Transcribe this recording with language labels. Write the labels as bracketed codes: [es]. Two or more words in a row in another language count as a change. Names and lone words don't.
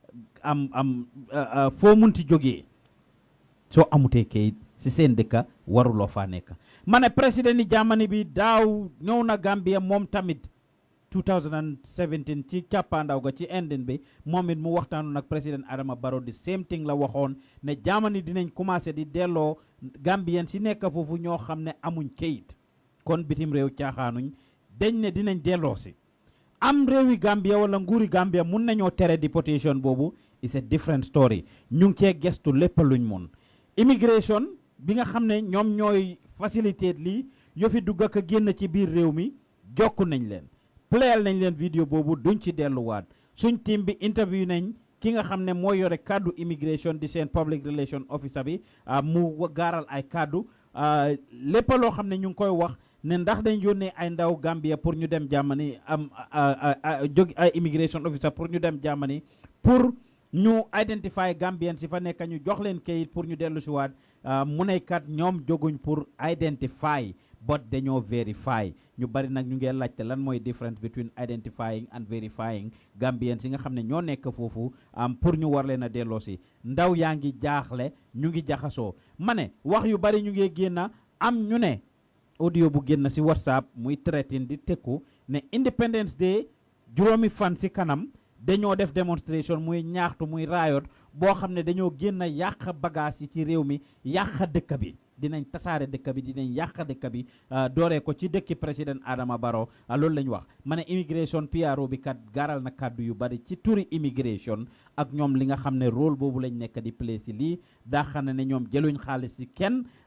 [wo] foo munti jógee soo amutee kayit si seen dëkka waruloo faa nekk ma ne président ni Germany bi daaw ñëw na Gambia moom tamit 2017 ci càppaandaw ga ci endin bi moom it mu waxtaanu nag président Adama Barrow di [en] same thing [wo] la waxoon ne Germany dinañ commencé di delloo Gambien si nekk foofu ñoo xam ne amuñ kayit kon bitim réew caaxaanuñ dañ ne dinañ delloo si am réewi Gambia wala nguuri Gambia mun nañoo tere deportation boobu [en] is a different [wo] story ñu ngi cee gestu lépp luñ mun immigration bi nga xam ne ñoom ñooy facilité lii yofi dugg ak génn ci biir réew mi jokku nañ leen playal nañ leen vidéo boobu duñ ci delluwaat suñ team bi interview nañ ki nga xam ne moo yore kaddu immigration di seen [en] public relation officer [wo] bi mu gaaral ay kaddu lépp loo xam ne ñu ngi koy wax ne ndax dañ yónnee ay ndaw Gambia pour ñu dem Germany jóg ay [en] immigration officer [wo] pour ñu dem Germany pour ñu identify Gambian si fa nekk ñu jox leen kayit pour ñu dellu si waat mu ne kat ñoom jóguñ pour identify but dañoo verify ñu bari nag ñu ngee laajte lan mooy [en] difference between identifying and verifying [wo] Gambian si nga xam ne ñoo nekk foofu pour ñu war leen a delloo si ndaw yaa ngi jaaxle ñu ngi jaxasoo ma ne wax yu bari ñu ngee génn am ñu ne audio bu génn si WhatsApp muy threaten di tekku ne Independence Day juróomi fan si kanam dañoo def démonstration muy ñaaxtu muy raayot boo xam ne dañoo génn yàq bagage yi ci réew mi yàq dëkk bi dinañ tasaare dëkk bi dinañ yàq dëkk bi dooree ko ci dëkki président Adama Barrow loolu lañ wax ma ne immigration PRO bi kat gaaral na kàddu yu bari ci turi immigration ak ñoom li nga xam ne rôle boobu lañ nekk di play si lii daa xam ne ñoom jëluñ xaalis si kenn